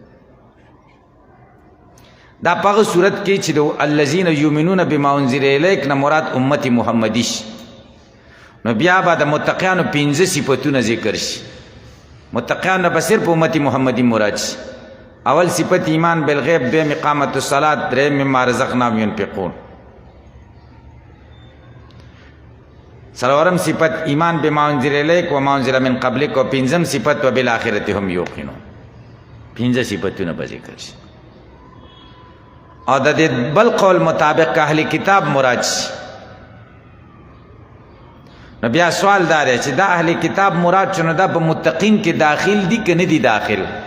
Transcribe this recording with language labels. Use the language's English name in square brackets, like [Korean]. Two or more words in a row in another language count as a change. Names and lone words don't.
[Pashto] دا په هغه صورت کې چې د [Arabic] الذین یؤمنون بما انزل الیک [Pashto] نه مراد امت محمدي شي، نو بیا به د متقیانو 15 صفتونه ذکر شي. متقیان نه به صرف امت محمدي مراد شي. اول صفت [Arabic] ایمان بالغیب، [Pashto] دویم [Arabic] اقامت الصلاة، [Pashto] دریم [Arabic] مما رزقناهم ينفقون. [Pashto] څلورم صفت [Arabic] ایمان بما انزل الیک وما انزل من قبلک، [Pashto] او پنځم صفت [Arabic] وبالآخرة هم یوقنون. [Pashto] 15 صفتونه به ذکر شي. او د دې بل قول مطابق اهل کتاب مراد شي. نو بیا سوال دا دی چې دا اهل کتاب مراد شنو دا په متقین کې داخل دي که نه دي داخل؟